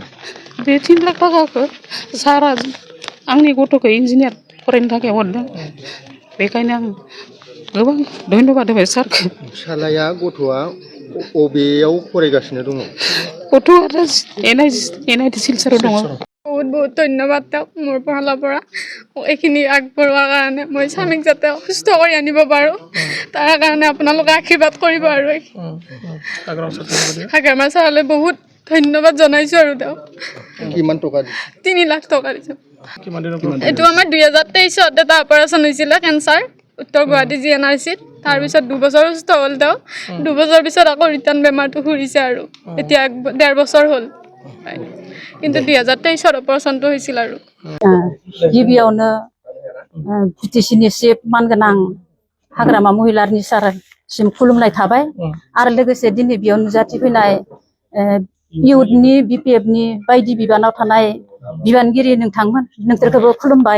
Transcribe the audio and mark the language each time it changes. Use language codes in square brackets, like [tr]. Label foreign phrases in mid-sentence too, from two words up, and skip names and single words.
[brx] बे 3 लाख थाखाखौ सारा आंनि गथ'खौ इन्जिनियार फरायनो थाखाय हरदों। बेखायनो आं गोबां धन्यबाद होबाय सारखौ। फिसालाया गथ'आ अबेयाव फरायगासिनो दङ? गथ'आ एनआइटि सिलचराव दङ। [as] বহুত বহুত ধন্যবাদ তেওঁক মোৰ ফালৰ পৰা এইখিনি আগবঢ়োৱাৰ কাৰণে। মই স্বামীক যাতে সুস্থ কৰি আনিব পাৰোঁ তাৰ কাৰণে আপোনালোকে আশীৰ্বাদ কৰিব। আৰু হাগ্ৰামা ছাৰলৈ বহুত ধন্যবাদ জনাইছোঁ। আৰু তেওঁক কিমান টকা? 3 লাখ টকা দিছোঁ। এইটো আমাৰ 2023 এটা অপাৰেশ্যন হৈছিলে, কেঞ্চাৰ, উত্তৰ গুৱাহাটী GNRCত। তাৰপিছত 2 বছৰ সুস্থ হ'ল তেওঁ। 2 বছৰ পিছত আকৌ ৰিটাৰ্ণ বেমাৰটো ঘূৰিছে আৰু এতিয়া 1.5 বছৰ হ'ল। কিন্তু 2023 অপাৰেশ্যনটো হৈছিল। আৰু [brx] गिबियावनो बिटिसिनिसिम मानगोनां हाग्रामा महिलारिनि सारसिम खुलुमनाय थाबाय। आरो लोगोसे दिनै बेयाव नुजाथिफैनाय इउथनि बिपिएफनि बायदि बिबानाव थानाय बिबानगिरि नोंसोरखौबो खुलुमबाय।